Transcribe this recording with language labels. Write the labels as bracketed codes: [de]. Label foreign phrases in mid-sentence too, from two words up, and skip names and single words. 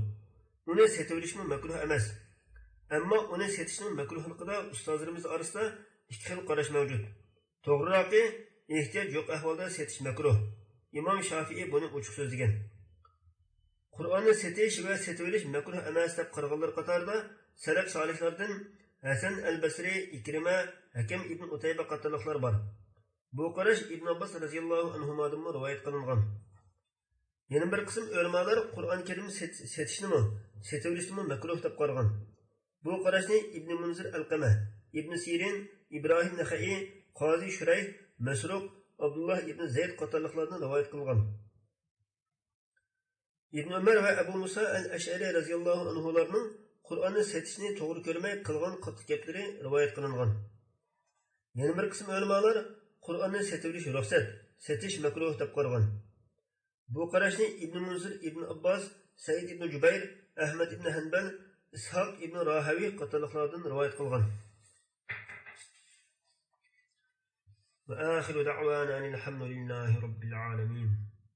[uz] Uni setivilishmi makruh emas. Ammo uni setishning makruhligida ustozlarimiz orasida ikki xil qarash mavjud. To'g'rirog'i, ehtiyoj yo'q ahvolda setish makruh. İmam Şafii buni ochiq so'zlagan. Qur'onni setish va setivilish makruh emas deb qaraganlar qatorida salaf solihlardan Hasan al-Basri, Ikrima, Hakim ibn Utayba qatorliqlar bor. Bu qarash Ibn Abbas radhiyallohu anhudan rivoyat qilingan. Yana bir qism ulamolar Qur'on Karimni setishnimi, setivishnimi makruh deb qaragan. Bu qarashni Ibn Munzir al-Qama, Ibn Sirin, İbrahim Naxai, Qozi Shurayh, Masruq, Abdullah ibn Zayd qatorliqlardan rivoyat qilgan. İbn Ömer ve Ebu Musa el-Eş'ari radhiyallohu anhularning Qur'onni setishni to'g'ri ko'rmay qilgan qattiq gaplari rivoyat qilingan. Yana bir qism ulamolar Qur'onni setilish ruxsat, setish makruh deb qaragan. Bu qarashni Ibn Munzir, Ibn Abbas, Said ibn Jubayr, Ahmad ibn Hanbal, Ishaq ibn Rahavi qatorliqlardan rivoyat qilgan. [ar] وآخر دعوانا الحمد لله رب العالمين.